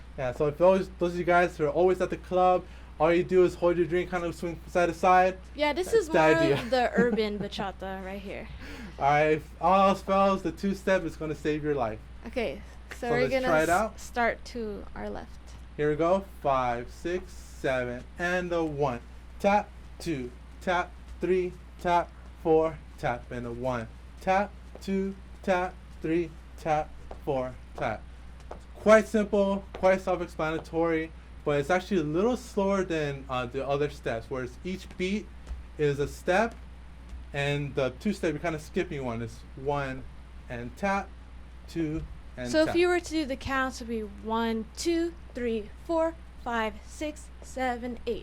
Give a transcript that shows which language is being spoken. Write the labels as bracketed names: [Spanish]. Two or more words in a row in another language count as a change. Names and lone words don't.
[English] Yeah, so if those of you guys who are always at the club, all you do is hold your drink, kind of swing side to side. Yeah, this That's is the more idea. of the urban bachata right here. Alright, if all else fails, the two-step is going to save your life. Okay, so So we're let's going try it to out. start to our left. Here we go. 5, 6, 7, and a 1. Tap, 2, tap, 3, tap, 4, tap, and a 1. Tap, 2, tap, 3, tap, 4, tap. Quite simple, quite self-explanatory, but it's actually a little slower than the other steps, whereas each beat is a step, and the two-step you're kind of skipping one. It's 1 and tap, 2 and So tap. if you were to do the counts, it would be 1, 2, 3, 4, 5, 6, 7, 8.